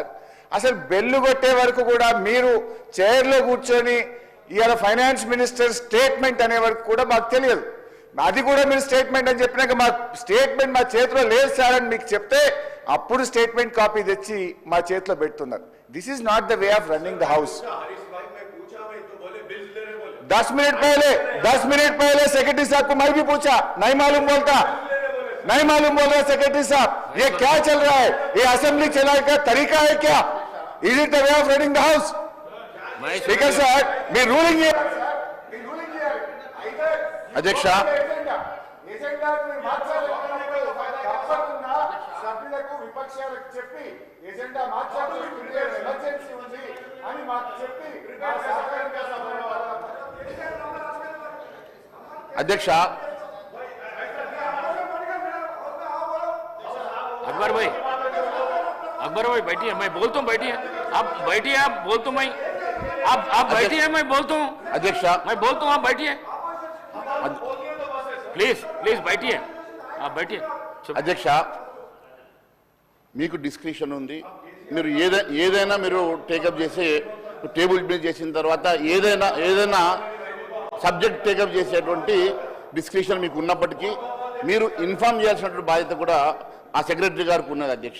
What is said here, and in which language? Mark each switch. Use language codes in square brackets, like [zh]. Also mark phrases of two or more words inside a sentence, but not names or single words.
[te] అసలు బెల్లు కొట్టే వరకు కూడా మీరు చైర్లో కూర్చొని ఇవాళ [en] finance minister statement [te] అనే వరకు కూడా మాకు తెలియదు. అది కూడా మీరు స్టేట్మెంట్ అని చెప్పినాక మా స్టేట్మెంట్ మా చేతిలో లేదు సార్ అని మీకు చెప్తే అప్పుడు [en] statement copy [te] తెచ్చి మా చేతిలో పెడుతున్నారు. [en] This is not the way of running the house. [hi] 10 मिनट पहले सेक्रेटरी साहब को मैं भी पूछा, नहीं मालूम बोल रहा सेक्रेटरी साहब, ये क्या चल रहा है, ये असेंबली चलाने का तरीका है क्या? [en] Is it the way of running the house? [hi] स्पीकर साहब, [en] me ruling here [hi] अध्यक्ष [te] సభ్యులకు విపక్షాలకు చెప్పి ఎజెండా మార్చాల్సిన ఎమర్జెన్సీ ఉంది అని మాకు చెప్పి [hi] अध्यक्ष अकबर भाई बैठिए, मैं बोलता हूँ, बैठिए आप, बैठिए आप, बोलता हूँ मैं, आप बैठिए, मैं बोलता हूँ अध्यक्ष, मैं बोलता हूँ, आप बैठिए प्लीज बैठिए, आप बैठिए. [te] अध्यक्ष మీకు డిస్క్రిప్షన్ ఉంది, మీరు ఏదైనా మీరు టేకప్ చేసి టేబుల్ మీద చేసిన తర్వాత ఏదైనా సబ్జెక్ట్ టేకప్ చేసేటువంటి డిస్క్రిప్షన్ మీకు ఉన్నప్పటికీ మీరు ఇన్ఫార్మ్ చేయాల్సినటువంటి బాధ్యత కూడా ఆ సెక్రటరీ గారికి ఉన్నది అధ్యక్ష.